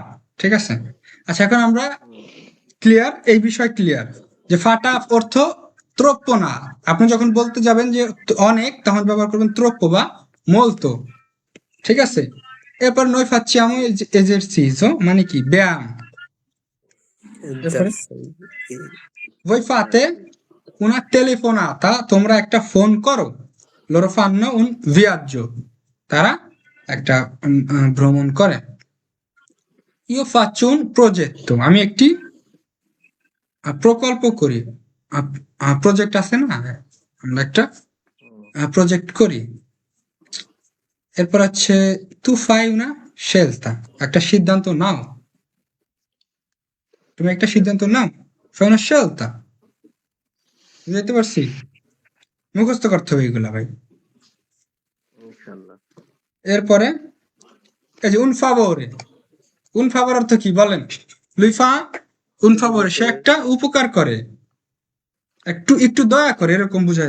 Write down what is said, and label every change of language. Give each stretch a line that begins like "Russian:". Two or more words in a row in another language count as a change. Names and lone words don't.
Bangla: ঠিক আছে, আচ্ছা এখন আমরা ক্লিয়ার, এই বিষয় ক্লিয়ার যে ফাটা অর্থ ত্রপ্য না। আপনি যখন বলতে যাবেন যে অনেক, তখন ব্যবহার করবেন ত্রপ্য বা মলতো। ঠিক আছে, এরপর
Italian: noi facciamo esercizio,
Bangla: মানে কি ব্যায়াম।
Italian: এরপরে voi fate una telefonata,
Bangla: তোমরা একটা ফোন করো।
Italian: loro fanno un viaggio,
Bangla: তারা একটা ভ্রমণ করে।
Italian: io faccio un progetto,
Bangla: আমি একটি প্রকল্প করি। প্রজেক্ট আছে না, আমরা একটা প্রজেক্ট করি। এরপর হচ্ছে
Italian: tu fai una scelta,
Bangla: একটা সিদ্ধান্ত নাও। তুমি একটা সিদ্ধান্ত নাও,
Italian: fai una scelta।
Bangla: বুঝতে পারছি? মুখস্থ করতে হবে এগুলা ভাই। ইনশাআল্লাহ। এরপরে এই যে
Italian: un favore, un favore
Bangla: অর্থ কি বলেন?
Italian: lui fa un favore,
Bangla: সে একটা উপকার করে, একটু একটু দয়া করে, এরকম বুঝায়।